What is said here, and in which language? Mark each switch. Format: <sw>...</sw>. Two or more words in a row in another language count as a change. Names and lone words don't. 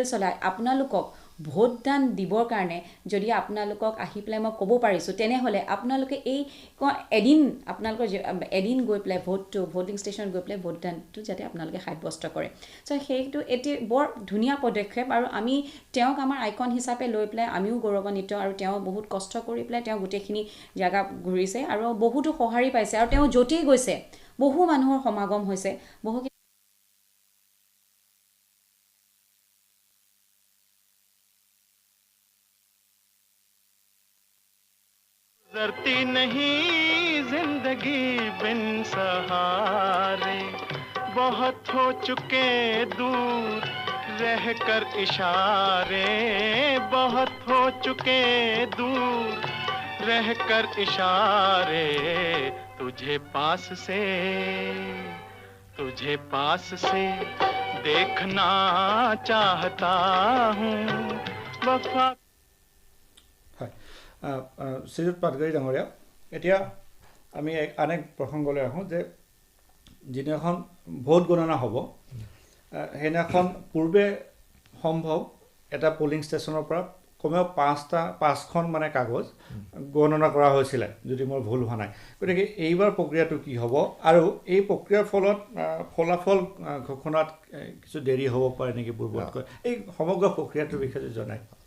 <as>চলাই আপোনালোকক ভোটদান দিবৰ কাৰণে যদি আপোনালোকক আহি পেলাই মই ক'ব পাৰিছোঁ তেনেহ'লে আপোনালোকে এই এদিন আপোনালোকৰ এদিন গৈ পেলাই</as> <en>voting stationত</en> <as>গৈ পেলাই ভোটদানটো যাতে আপোনালোকে সাব্যস্ত কৰে চ' সেইটো এটি বৰ ধুনীয়া পদক্ষেপ আৰু আমি তেওঁক আমাৰ আইকন হিচাপে লৈ পেলাই আমিও গৌৰৱান্বিত আৰু তেওঁ বহুত কষ্ট কৰি পেলাই তেওঁ গোটেইখিনি জেগা ঘূৰিছে আৰু বহুতো সঁহাৰি পাইছে আৰু তেওঁ য'তেই গৈছে বহু মানুহৰ সমাগম হৈছে বহু</as> <hi>गुजरती नहीं जिंदगी बिन सहारे बहुत हो चुके दूर रहकर इशारे बहुत हो चुके दूर रहकर इशारे तुझे पास से देखना चाहता हूँ वफा</hi> <as>শ্ৰীযুত পাটগাৰী ডাঙৰীয়া এতিয়া আমি আন এক প্ৰসংগলৈ আহোঁ যে যিদিনাখন ভোট গণনা হ'ব সেইদিনাখন পূৰ্বে সম্ভৱ এটা</as> <en>polling stationৰ</en> <as>পৰা কমেও পাঁচখন মানে কাগজ গণনা কৰা হৈছিলে যদি মোৰ ভুল হোৱা নাই গতিকে এইবাৰ প্ৰক্ৰিয়াটো কি হ'ব আৰু এই প্ৰক্ৰিয়াৰ ফলত ফলাফল ঘোষণাত কিছু দেৰি হ'ব পাৰে নেকি পূৰ্বতকৈ এই সমগ্ৰ প্ৰক্ৰিয়াটোৰ বিষয়ে জনায়</as>